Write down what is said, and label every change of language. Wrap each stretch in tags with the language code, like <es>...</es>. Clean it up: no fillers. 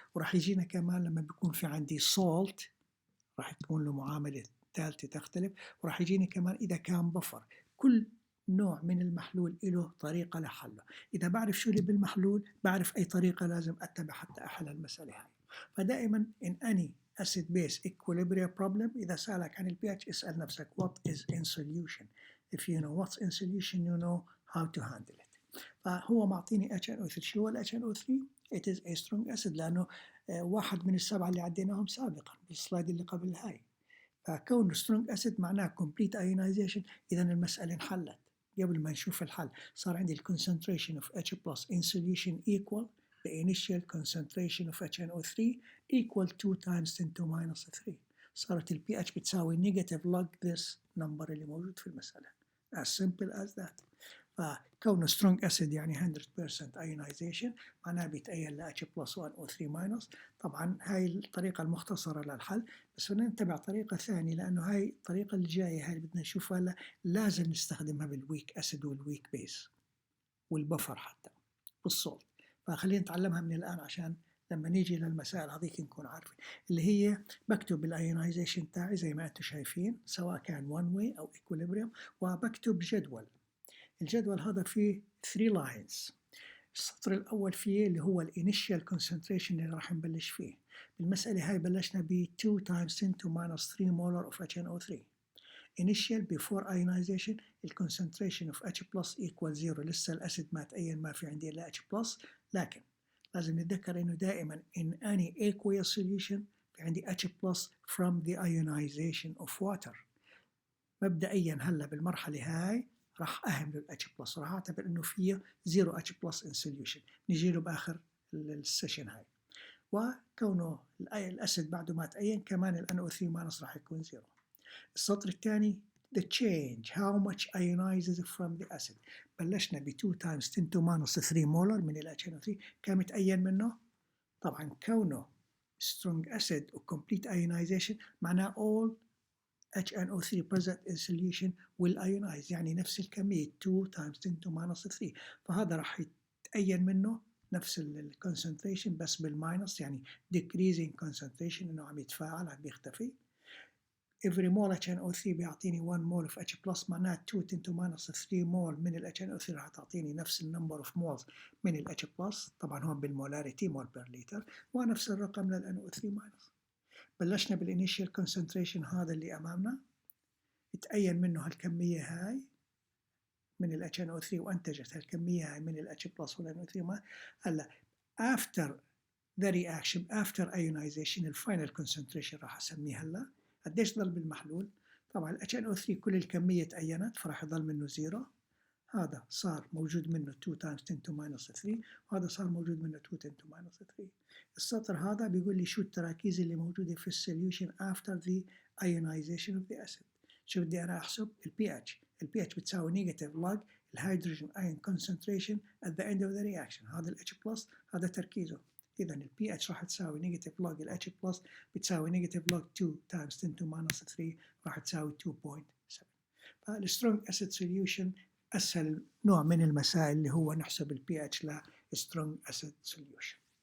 <ar>وراح يجينا كمان لما بيكون في عندي سولت راح تكون له معامله ثالثه تختلف. وراح يجيني كمان اذا كان بفر. كل نوع من المحلول له طريقة لحله. إذا بعرف شو اللي بالمحلول بعرف أي طريقة لازم أتبع حتى أحل المسألة هاي. فدائما</ar> <en>in any acid base equilibrium problem</en> <ar>إذا سألك عن ال pH اسأل نفسك</ar> <en>what is in solution. If you know what's in solution you know how to handle it.</en> <ar>فهو معطيني HNO3. شو هو ال HNO3؟</ar> <en>It is a strong acid</en> <ar>لأنه واحد من السبعة اللي عديناهم سابقا بالسلايد اللي قبل هاي. فكون</ar> <en>strong acid</en> <ar>معناه</ar> <en>complete ionization.</en> <ar>إذا المسألة انحلت. قبل ما نشوف الحل صار عندي</ar> <en>concentration of H plus in solution equal the initial concentration of HNO3 equal 2 times 10 to minus 3.</en> <ar>صارت ال pH بتساوي</ar> <en>negative log this number</en> <ar>اللي موجود في المسألة.</ar> <en>as simple as that.</en> <ar>فكونه</ar> <en>strong acid</en> <ar>يعني</ar> <en>100% ionization</en> <ar>معناه بيتأين ل</ar> <en>H plus 1 O 3 minus.</en> <ar>طبعا هاي الطريقة المختصرة للحل، بس بدنا نتبع طريقة ثانية لأنه هاي الطريقة الجاية هاي اللي بدنا نشوفها هلا لازم نستخدمها بالويك أسيد والويك بيس والبفر حتى بالصوت. فخلينا نتعلمها من الآن عشان لما نيجي للمسائل هذيك نكون عارفين. اللي هي بكتب الايونايزيشن تاعي زي ما انتم شايفين سواء كان</ar> <en>one way</en> <ar>أو equilibrium، وبكتب جدول. الجدول هذا فيه</ar> <en>3 lines.</en> <ar>السطر الأول فيه اللي هو الانيشال concentration اللي راح نبلش فيه. بالمسألة هاي بلشنا ب</ar> <en>2 times 10 to minus 3 molar of HNO3. initial before ionization concentration of H plus equal 0.</en> <ar>لسه الأسيد ما تأين ما في عندي إلا H plus، لكن لازم نتذكر إنه دائما</ar> <en>in any aqueous solution</en> <ar>في عندي H plus</ar> <en>from the ionization of water.</en> <ar>مبدئيا هلا بالمرحلة هاي راح أهمل ال H plus، راح أعتبر إنه فيه</ar> <en>0 H plus in solution.</en> <ar>نجي له بآخر السيشن هاي. وكونه الأسيد بعده ما تأين كمان ال NO3 minus راح يكون 0. السطر الثاني</ar> <en>the change how much ionizes from the acid. بلشنا ب 2 times 10 to minus 3 molar من ال HNO3.</en> <ar>كم تأين منه؟ طبعا كونه</ar> <en>strong acid و complete ionization</en> <ar>معناه</ar> <en>all HNO3 present in solution will ionize،</en> <ar>يعني نفس الكمية</ar> <en>2 times 10 to minus 3.</en> <ar>فهذا راح يتأين منه نفس concentration بس بالماينس، يعني</ar> <en>decreasing concentration</en> <ar>إنه عم يتفاعل عم بيختفي.</ar> <en>every mole HNO3</en> <ar>بيعطيني</ar> <en>1 mole of H plus</en> <ar>معناه</ar> <en>2 10 to minus 3 mole من ال HNO3</en> <ar>راح تعطيني نفس النمبر</ar> <en>of moles من ال H plus.</en> <ar>طبعا هون بالمولاريتي مول بير لتر، ونفس الرقم لل NO3 minus. بلشنا بالinitial concentration هذا اللي أمامنا، تأين منه هالكمية هاي من ال HNO3 وأنتجت هالكمية هاي من ال H plus وال NO3 minus. هلا</ar> <en>after the reaction after ionization الفاينل concentration</en> <ar>راح أسميه هلا. قديش ضل بالمحلول؟ طبعا ال HNO3 كل الكمية تأينت فراح يضل منه 0. هذا صار موجود منه</ar> <en>2 times 10 to minus 3،</en> <ar>وهذا صار موجود منه</ar> <en>2 10 to minus 3.</en> <ar>السطر هذا بيقول لي شو التراكيز اللي موجودة في السوليوشن</ar> <en>after the ionization of the acid.</en> <ar>شو بدي أنا أحسب؟ ال pH. ال pH بتساوي</ar> <en>negative log</en> <ar>الهيدروجين</ar> <en>ion concentration at the end of the reaction.</en> <ar>هذا ال H plus هذا تركيزه. إذا ال pH راح تساوي نيجاتيف log ال H plus بتساوي نيجاتيف log</ar> <en>2 times 10 to minus 3</en> <ar>راح تساوي 2.7. فالسترونج أسيد سوليوشن أسهل نوع من المسائل اللي هو نحسب ال pH لسترونج أسيد سوليوشن.</ar>